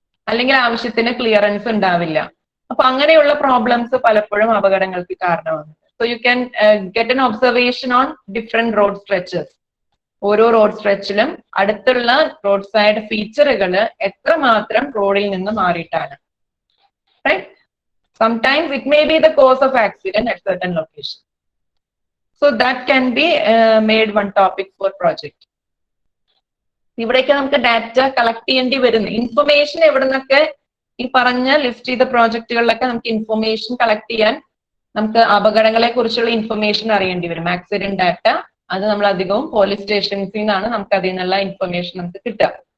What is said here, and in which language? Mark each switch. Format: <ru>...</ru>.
<ml>അല്ലെങ്കിൽ ആവശ്യത്തിന് ക്ലിയറൻസ് ഉണ്ടാവില്ല. അപ്പൊ അങ്ങനെയുള്ള പ്രോബ്ലംസ് പലപ്പോഴും അപകടങ്ങൾക്ക് കാരണമാണ്.</ml> <en>So you can get an observation on different road stretches.</en> <ml>ഓരോ റോഡ് സ്ട്രെച്ചിലും അടുത്തുള്ള റോഡ് സൈഡ് ഫീച്ചറുകൾ എത്രമാത്രം റോഡിൽ നിന്ന് മാറിയിട്ടാണ്.</ml> <en>Right? Sometimes it may be the cause of accident at certain location. So that can be made one topic for project.</en> <ml>ഇവിടേക്ക് നമുക്ക് data collect ചെയ്യേണ്ടി വരുന്നു. ഇൻഫർമേഷൻ എവിടെ നിന്നൊക്കെ ഈ പറഞ്ഞ ലിസ്റ്റ് ചെയ്ത പ്രോജക്റ്റുകളിലൊക്കെ നമുക്ക് ഇൻഫർമേഷൻ കളക്ട് ചെയ്യാൻ, നമുക്ക് അപകടങ്ങളെ കുറിച്ചുള്ള ഇൻഫർമേഷൻ അറിയേണ്ടി വരും. ആക്സിഡന്റ് ഡാറ്റ അത് നമ്മൾ അധികവും പോലീസ് സ്റ്റേഷൻസിൽ നിന്നാണ് നമുക്ക് അതിൽ നിന്നുള്ള ഇൻഫർമേഷൻ നമുക്ക് കിട്ടുക.</ml>